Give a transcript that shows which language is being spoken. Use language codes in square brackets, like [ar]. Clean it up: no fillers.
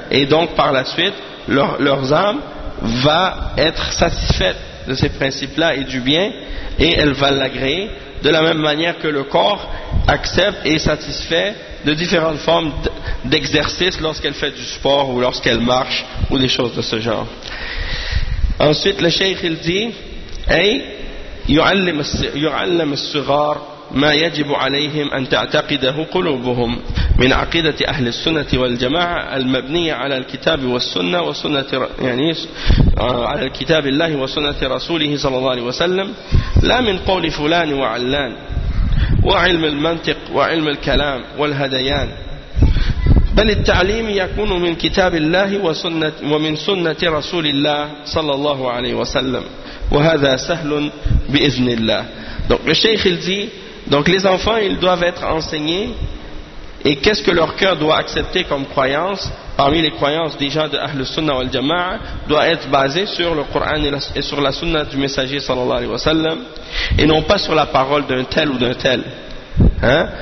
[fr] Et donc par la suite, leurs âmes va être satisfaite de ces principes-là et du bien et elle va l'agréer de la même manière que le corps accepte et est satisfait de différentes formes d'exercice lorsqu'elle fait du sport ou lorsqu'elle marche ou des choses de ce genre. Ensuite, le cheikh il dit [ar] أي يعلم الصغار ما يجب عليهم أن تعتقده قلوبهم من عقيدة أهل السنة والجماعة المبنية على الكتاب والسنة وسنة يعني على الكتاب الله وسنة رسوله صلى الله عليه وسلم لا من قول فلان وعلان وعلم المنطق وعلم الكلام والهديان بل التعليم يكون من كتاب الله وسنة ومن سنة رسول الله صلى الله عليه وسلم وهذا سهل بإذن الله. [fr] Donc le cheikh il dit, donc les enfants ils doivent être enseignés et qu'est-ce que leur cœur doit accepter comme croyance parmi les croyances déjà de Ahl Sunnah wal Jama'a doit être basé sur le Coran et sur la Sunna du messager sallallahu alayhi wa sallam et non pas sur la parole d'un tel ou d'un tel. Hein?